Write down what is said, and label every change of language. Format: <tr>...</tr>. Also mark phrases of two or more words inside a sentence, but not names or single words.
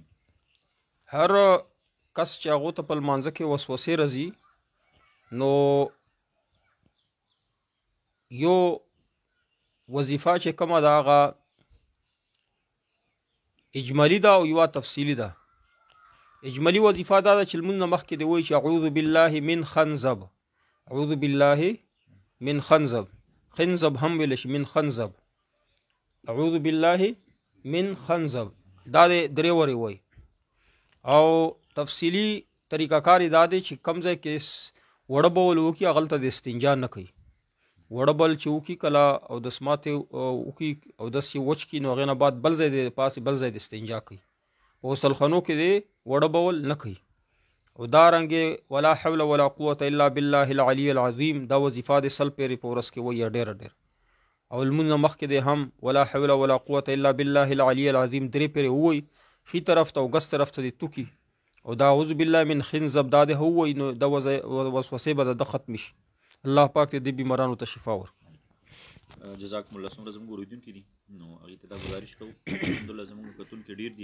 <ps>هر کس چې هغو ته په لمانځه کې وسوسې راځي نو یو وظیفه چې کومه ده هغه اجمالی ده او یوه تفصیلي ده. اجمالی وظیفه دا ده چې لمونځ نه مخکې دی وایي چې</ps> <ar>اعوذ بالله من خنزب. اعوذ بالله من خنزب.</ar> <ps>خنزب هم ویل شي</ps> <ar>من خنزب. اعوذ بالله من خنزب</ar> <ps>دا د درې ورې وایي. او تفصیلی طریقه کار دا دی چې کوم ځای کې وړه بول وکړي هغلته د استنجا نه کوي. وړه بل چې وکړي کله او دس ماتې وکړي او داسې وچ کړي نو هغې نه بعد بل ځای د پاسې بل ځای د استنجا کوي. په غسلخانو کې دی وړه بول نه کوي. او دارنګې</ps> <ar>ولا حول ولا قوة الا بالله العلی العظیم</ar> <ps>دا وظیفه د سل پیرې په ورځ کې وایي ډېره ډېر. او لمونځ نه مخکې دی هم</ps> <ar>ولا حول ولا قوة الا بالله العلی العظیم</ar> <ps>درې پیرې ووایي ښي طرف ته او ګس طرف ته د توکي او دا</ps> <ar>اعوذ بالله من خنزب</ar> <ps>دا د ووایي نو دا وسوسې به د ختم شي. الله پاک دې بیمارانو ته شفا ورکړي.</ps> <ar>جزاکم الله.</ar> <ps>څومره زموږ اورېدونکي دي نو هغې ته دا ګزارش کوو الحمدلله زموږ کتونکي ډېر دي.</ps>